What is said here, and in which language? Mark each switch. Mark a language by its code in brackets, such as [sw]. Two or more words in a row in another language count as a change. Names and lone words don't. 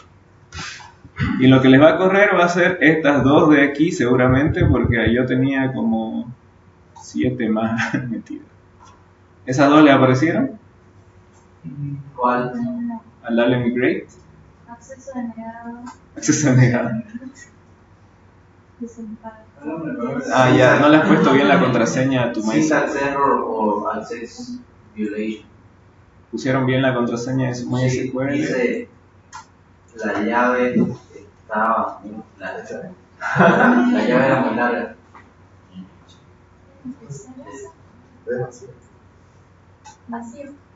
[es] Y lo que les va a correr va a ser estas dos de aquí seguramente, porque yo tenía como 7 más metidas. ¿Esas dos le aparecieron? ¿Cuál? Al darle migrate. Acceso denegado. Acceso negado. Desamparo. Ah, ya, no le has puesto bien la contraseña a tu MySQL. [en] Syntax error o access violation. [es] Pusieron bien la contraseña de su Sí, MySQL. dice la llave estaba muy larga. La llave era muy larga. Vacío.